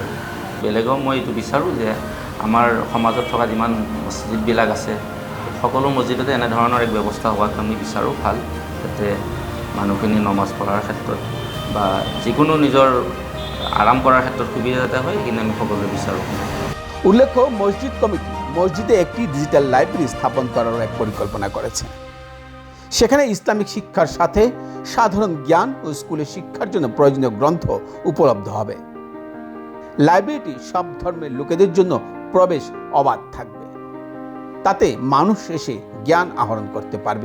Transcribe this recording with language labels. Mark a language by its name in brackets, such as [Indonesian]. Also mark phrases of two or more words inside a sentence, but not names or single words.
[Assamese] বেলেগেও মই এইটো বিচাৰোঁ যে আমাৰ সমাজত থকা যিমান মছজিদবিলাক আছে, সকলো মছজিদতে এনেধৰণৰ এক ব্যৱস্থা হোৱাটো আমি বিচাৰোঁ ভাল, যাতে মানুহখিনি নমাজ পঢ়াৰ ক্ষেত্ৰত বা যিকোনো নিজৰ আৰাম কৰাৰ ক্ষেত্ৰত সুবিধা যাতে হয়, সেইখিনি আমি সকলোৱে বিচাৰোঁ। [Bangla] উল্লেখ্য, মসজিদ কমিটি মসজিদে একটি ডিজিটাল লাইব্রেরি স্থাপন করার এক পরিকল্পনা করেছে। সেখানে ইসলামিক শিক্ষার সাথে সাধারণ জ্ঞান ও স্কুলের শিক্ষার জন্য প্রয়োজনীয় গ্রন্থ উপলব্ধ হবে। লাইব্রেরিটি সব ধর্মের লোকেদের জন্য প্রবেশ অবাধ থাকবে, তাতে মানুষ এসে জ্ঞান আহরণ করতে পারবে।